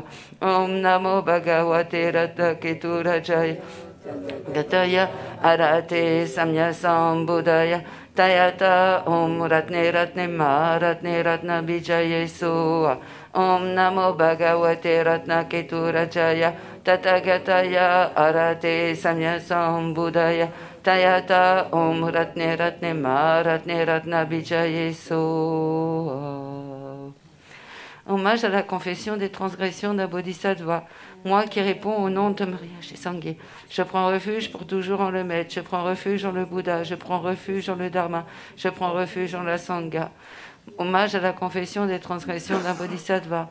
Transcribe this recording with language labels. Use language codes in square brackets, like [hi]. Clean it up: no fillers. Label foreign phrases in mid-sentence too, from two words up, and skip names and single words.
[sa] Om Namo Bhagavate Ratnaketura Jaya Gataya Arate Samya Sambuddhaya Tayata Om Ratne Ratne Maratne Ratna Bijaye Soa. Om Namo Bhagavate Ratnaketu Rajaya Tathagataya Arate Samyasam Buddhaya Tayata Om Ratne Ratne Ma Ratne Ratna Bijaye So. [fr] Hommage à la confession des transgressions d'un bodhisattva. Moi qui réponds au nom de Maria Sangye. Je prends refuge pour toujours en le maître. Je prends refuge en le Bouddha. Je prends refuge en le Dharma. Je prends refuge en la Sangha. Hommage à la confession des transgressions d'un bodhisattva.